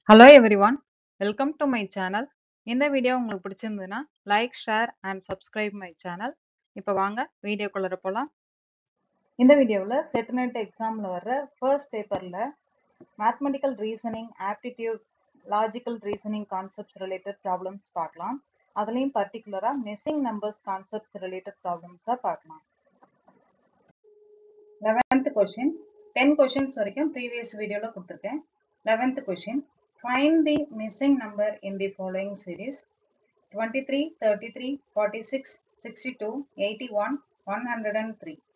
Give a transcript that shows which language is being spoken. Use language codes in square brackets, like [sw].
[en] Hello everyone, welcome to my channel. [ta] இந்த video உங்களுக்கு பிடிச்சிருந்ததுன்னா [en] Like, share and subscribe my channel. [ta] இப்போ வாங்க வீடியோக்குள்ள போலாம். இந்த வீடியோவில் செட்டநெட் எக்ஸாமில் வர்ற ஃபர்ஸ்ட் பேப்பரில் mathematical reasoning, aptitude, logical reasoning concepts related problems பார்க்கலாம். அதுலேயும் பர்டிகுலராக மிஸ்ஸிங் நம்பர்ஸ் கான்செப்ட்ஸ் ரிலேட்டட் ப்ராப்ளம்ஸாக பார்க்கலாம். 11th கொஷின் 10 கொஷின்ஸ் வரைக்கும் ப்ரீவியஸ் வீடியோவில் கொடுத்துருக்கேன். [en] 11th question, find the missing number in the following series: 23, 33, 46, 62, 81, 103.